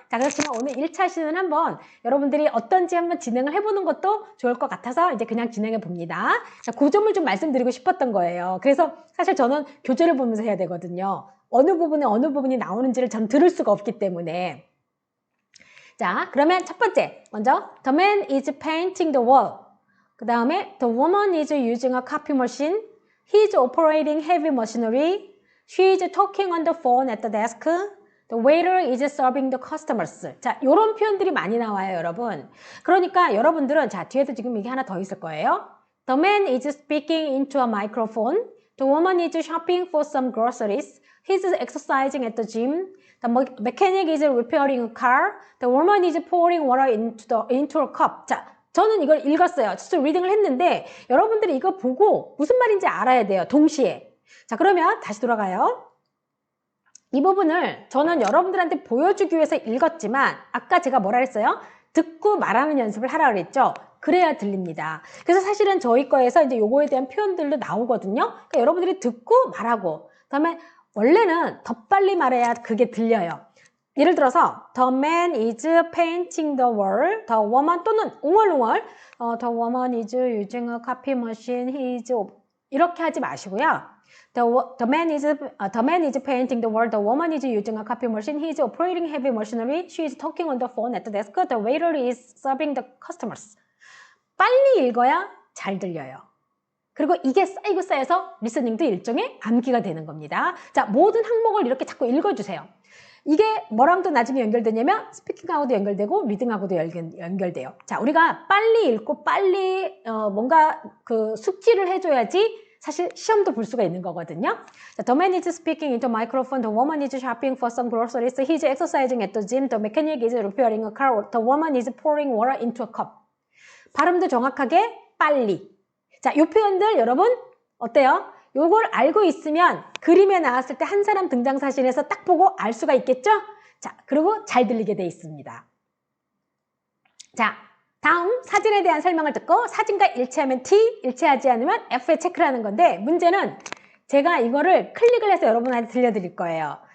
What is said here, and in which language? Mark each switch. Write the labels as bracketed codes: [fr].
[ko] 자, 그렇지만 오늘 1차 시는 한번 여러분들이 어떤지 한번 진행을 해보는 것도 좋을 것 같아서 이제 그냥 진행해 봅니다. 자, 그 점을 좀 말씀드리고 싶었던 거예요. 그래서 사실 저는 교재를 보면서 해야 되거든요. 어느 부분이 나오는지를 전 들을 수가 없기 때문에. 자, 그러면 첫 번째, 먼저 [en] The man is painting the wall. [ko] 그 다음에 [en] The woman is using a copy machine. He is operating heavy machinery. She is talking on the phone at the desk. The waiter is serving the customers. [ko] 자, 요런 표현들이 많이 나와요, 여러분. 그러니까 여러분들은, 자, 뒤에도 지금 이게 하나 더 있을 거예요. [en] The man is speaking into a microphone. The woman is shopping for some groceries. He's exercising at the gym. The mechanic is repairing a car. The woman is pouring water into a cup. [ko] 자, 저는 이걸 읽었어요. 스스로 리딩을 했는데 여러분들이 이거 보고 무슨 말인지 알아야 돼요. 동시에. 자, 그러면 다시 돌아가요. 이 부분을 저는 여러분들한테 보여주기 위해서 읽었지만 아까 제가 뭐라 했어요? 듣고 말하는 연습을 하라 그랬죠? 그래야 들립니다. 그래서 사실은 저희 거에서 이제 요거에 대한 표현들도 나오거든요. 그러니까 여러분들이 듣고 말하고, 그다음에 원래는 더 빨리 말해야 그게 들려요. 예를 들어서 [en] The man is painting the wall. The woman [ko] 또는 웅얼웅얼 [en] The woman is using a copy machine. He is [ko] 이렇게 하지 마시고요. [en] The man is painting the wall. The woman is using a copy machine. He is operating heavy machinery. She is talking on the phone at the desk. The waiter is serving the customers. [ko] 빨리 읽어야 잘 들려요. 그리고 이게 쌓이고 쌓여서 리스닝도 일종의 암기가 되는 겁니다. 자, 모든 항목을 이렇게 자꾸 읽어주세요. 이게 뭐랑도 나중에 연결되냐면 스피킹하고도 연결되고 리딩하고도 연결돼요. 자, 우리가 빨리 읽고 빨리 뭔가 그 숙지를 해줘야지 사실 시험도 볼 수가 있는 거거든요. [en] 자, The man is speaking into a microphone. The woman is shopping for some groceries. He is exercising at the gym. The mechanic is repairing a car. The woman is pouring water into a cup. [ko] 발음도 정확하게 빨리. 자, 요 표현들 여러분 어때요? 요걸 알고 있으면 그림에 나왔을 때 한 사람 등장사진에서 딱 보고 알 수가 있겠죠? 자, 그리고 잘 들리게 돼 있습니다. 자, 다음 사진에 대한 설명을 듣고 사진과 일치하면 T, 일치하지 않으면 F에 체크를 하는 건데, 문제는 제가 이거를 클릭을 해서 여러분한테 들려드릴 거예요.